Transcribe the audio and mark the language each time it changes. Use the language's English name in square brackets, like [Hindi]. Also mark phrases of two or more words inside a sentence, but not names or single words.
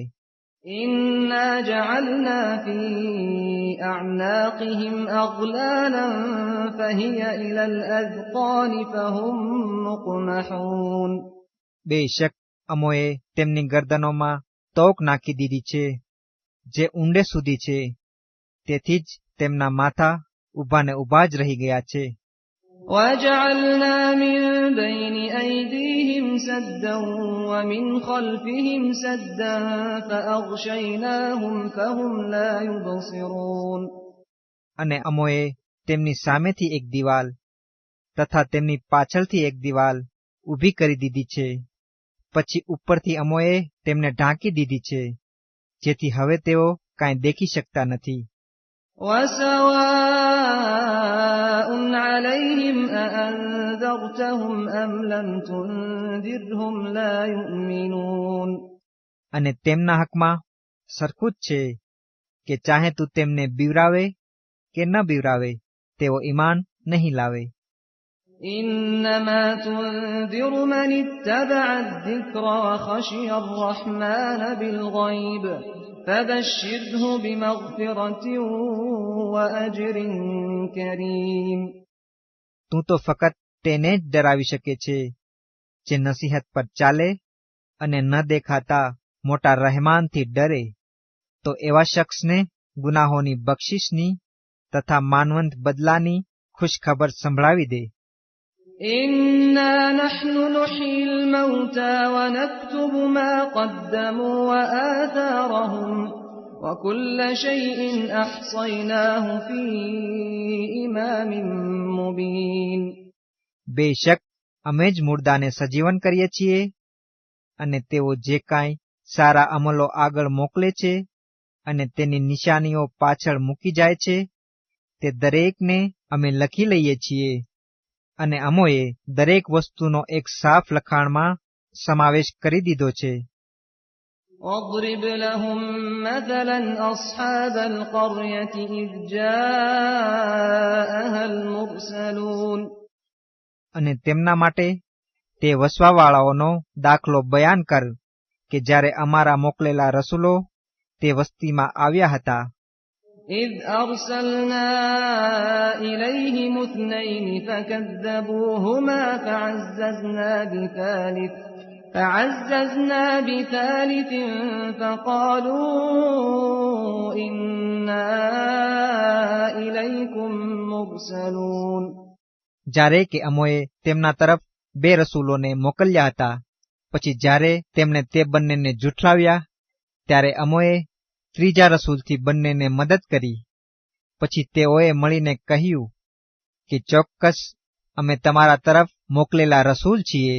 [Arabic] إنا جعلنا في أعناقهم أغلالا فهي إلى الأذقان فهم مقمحون. [Gujarati] બેશક અમોએ તેમની ગરદનોમાં તોક નાખી દીધી છે, જે ઊંડે સુધી છે, તેથી જ તેમના માથા ઊભા ને ઊભા જ રહી ગયા છે. [Arabic] وَجَعَلْنَا مِن بَيْنِ أَيْدِيهِمْ سَدًّا وَمِنْ خَلْفِهِمْ سَدًّا فَأَغْشَيْنَاهُمْ فَهُمْ لَا يُبْصِرُونَ. [Gujarati] અને અમોએ તેમની સામેથી એક દિવાલ તથા તેમની પાછળથી એક દિવાલ ઊભી કરી દીધી છે. પછી ઉપરથી અમોએ તેમને ઢાંકી દીધી છે, જેથી હવે તેઓ કાંઈ દેખી શકતા નથી. [Arabic] وَسَوَاءٌ عَلَيْهِمْ أَأَنذَرْتَهُمْ أَمْ لَمْ تُنذِرْهُمْ لَا يُؤْمِنُونَ. [Gujarati] અને તેમના હકમાં સરખું જ છે કે ચાહે તું તેમને બીવરાવે કે ન બીવરાવે, તેઓ ઈમાન નહીં લાવે. [Arabic] إِنَّمَا تُنذِرُ مَنِ اتَّبَعَ الذِّكْرَ وَخَشِيَ الرَّحْمَنَ بِالْغَيْبِ فَبَشِّرْهُ بِمَغْفِرَةٍ وَأَجْرٍ كَرِيمٍ. [Gujarati] તું તો ફક્ત તેને જ ડરાવી શકે છે જે નસીહત પર ચાલે અને ન દેખાતા મોટા રહેમાનથી ડરે. તો એવા શખ્સને ગુનાહોની બક્ષિસની તથા માનવંત બદલાની ખુશખબર સંભળાવી દે. [Arabic] إِنَّا نَحْنُ نُحْيِي الْمَوْتَى وَنَكْتُبُ مَا قَدَّمُوا وَآثَارَهُمْ وَكُلَّ شَيْءٍ أَحْصَيْنَاهُ فِي إِمَامٍ مُبِينٍ. [Gujarati] બેશક અમે જ મુર્દાને સજીવન કરીએ છીએ, અને તેઓ જે કાંઈ સારા અમલો આગળ મોકલે છે અને તેની નિશાનીઓ પાછળ મૂકી જાય છે, તે દરેકને અમે લખી લઈએ છીએ. અને અમોએ દરેક વસ્તુનો એક સાફ લખાણમાં સમાવેશ કરી દીધો છે. [Arabic] وَاضْرِبْ لَهُم مَّثَلًا أَصْحَابَ الْقَرْيَةِ إِذْ جَاءَهَا الْمُرْسَلُونَ. [Gujarati] અને તેમના માટે તે વસવાવાળાઓનો દાખલો બયાન કર કે જ્યારે અમારા મોકલેલા રસૂલો તે વસ્તીમાં આવ્યા હતા. [Arabic] إِذْ أَرْسَلْنَا إِلَيْهِمُ اثْنَيْنِ فَكَذَّبُوهُمَا فَعَزَّزْنَا بِثَالِثٍ فَقَالُوا إِنَّا إِلَيْكُمْ مُرْسَلُونَ. [Gujarati] જ્યારે કે અમોએ તેમના તરફ 2 રસૂલોને મોકલ્યા હતા, પછી જ્યારે તેમણે તે બંનેને જુઠલાવ્યા, ત્યારે અમોએ ત્રીજા રસૂલથી બંનેને મદદ કરી. પછી તેઓએ મળીને કહ્યું કે ચોક્કસ અમે તમારા તરફ મોકલેલા રસૂલ છીએ.